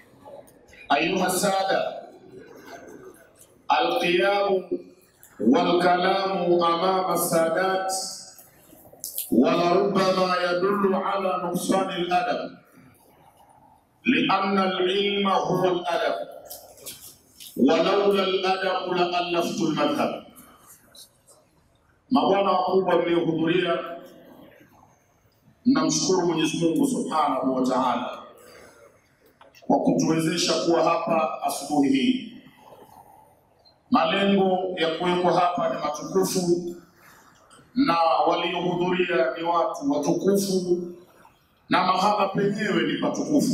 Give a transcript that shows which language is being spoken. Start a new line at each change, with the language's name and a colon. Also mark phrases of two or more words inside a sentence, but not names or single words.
Arabic: أيها السادة، القيام والكلام أمام السادات ولربما يدل على نقصان الأدب، لأن العلم هو الأدب، ولولا الأدب لألفت المذهب.
Swahili: Mabwana wakubwa mliohudhuria, namshukuru Mwenyezi Mungu
Arabic: سبحانه وتعالى
Swahili: kwa kutuwezesha kuwa hapa asubuhi hii. Malengo ya kuwepo hapa ni matukufu, na waliohudhuria ni watu watukufu, na mahala penyewe ni patukufu.